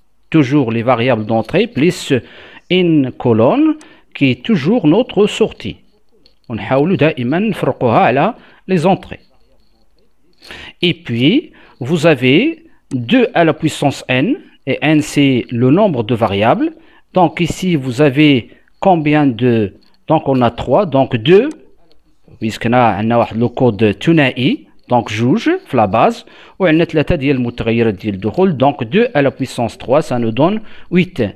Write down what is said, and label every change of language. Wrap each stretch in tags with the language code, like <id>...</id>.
<fr>Toujours les variables d'entrée plus une colonne qui est toujours notre sortie.</fr> <ar>ونحاولوا دائما نفرقوها على</ar> <fr>les entrées. Et puis vous avez 2 à la puissance n, et n c'est le nombre de variables. Donc ici vous avez combien de, donc on a 3, donc 2 puisqu'نا</fr> <ar>عندنا واحد لو كود ثنائي</ar> <fr>donc</fr> <ar>جوج في</ar> <fr>la base</fr> <ar>وعندنا 3 ديال المتغيرات ديال الدخول</ar> <fr>donc 2 à la puissance 3 ça nous donne 8.</fr>